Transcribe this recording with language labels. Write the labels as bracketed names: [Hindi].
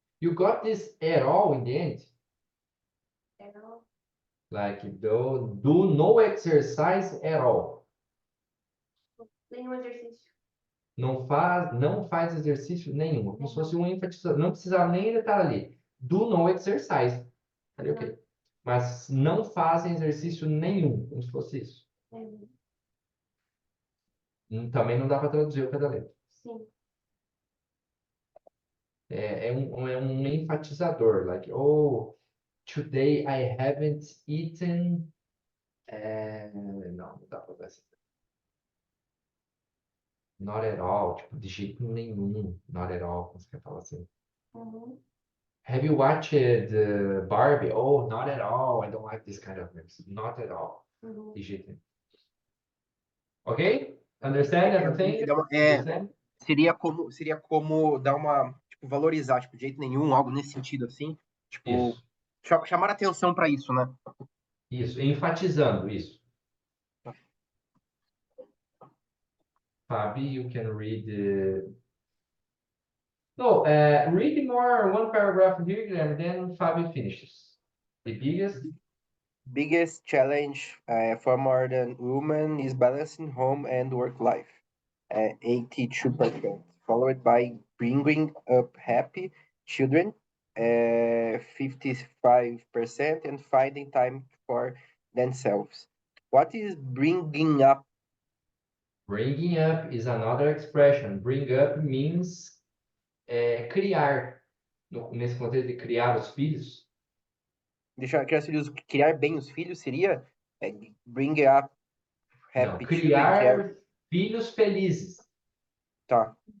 [English] You got this at all in the end? At all. Like, do no exercise at all. [Portuguese] Nenhum exercício. Não faz exercício nenhum. Como se fosse um enfatizador. Não precisava nem ele estar ali. [English] Do no exercise. [Portuguese] Ali, ok. Mas não fazem exercício nenhum. Como se fosse isso. Também não dá para traduzir o pé da letra. Sim. É um enfatizador. [English] Like, oh, today I haven't eaten. [Portuguese] Não dá para usar essa. [English] Not at all. [Portuguese] Tipo, de jeito nenhum. [English] Not at all. [Portuguese] Como você quer falar assim? [English] Have you watched Barbie? Oh, not at all. I don't like this kind of movies. Not at all. [Portuguese] De jeito nenhum. [English] Ok? Understand everything? Understand? [Portuguese] Seria como dar uma, tipo, valorizar, tipo, de jeito nenhum, algo nesse sentido assim, tipo, Isso. chamar atenção para isso, né? Isso. Enfatizando isso. [English] Fabi, you can read No, read more one paragraph here, Guilherme, then Fabio finishes. The Biggest challenge for modern women is balancing home and work life, 82%, followed by bringing up happy children, 55%, and finding time for themselves. What is bringing up? Bringing up is another expression. Bring up means criar. [Portuguese] Nesse contexto de criar os filhos. Criar bem os filhos seria bring up Não, [English] happy children, [Portuguese] criar filhos felizes. Tá.